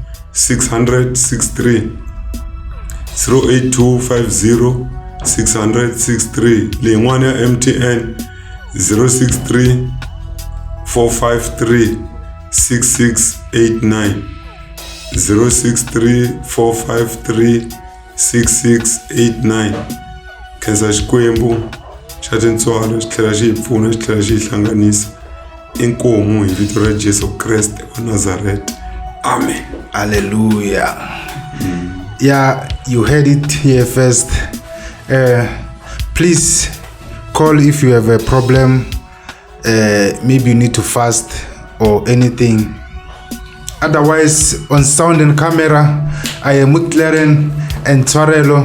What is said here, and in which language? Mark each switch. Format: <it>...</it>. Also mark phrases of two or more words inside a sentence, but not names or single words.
<ts>600 08250 600 leyi n'wana ya MTN 063 453 6689 063 453 6689 khensa Xikwembu xa tintswalo xi tlhela xi hi pfuna xi tlhela xi hi hlanganisa inkomu hi vito ra Jesu Kreste wa Nazareth. Amen. Hallelujah.</ts> <en>Yeah, you heard it here first. Please call if you have a problem. Maybe you need to fast or anything. Otherwise, on sound and camera, I am McLaren and Twarelo.</en>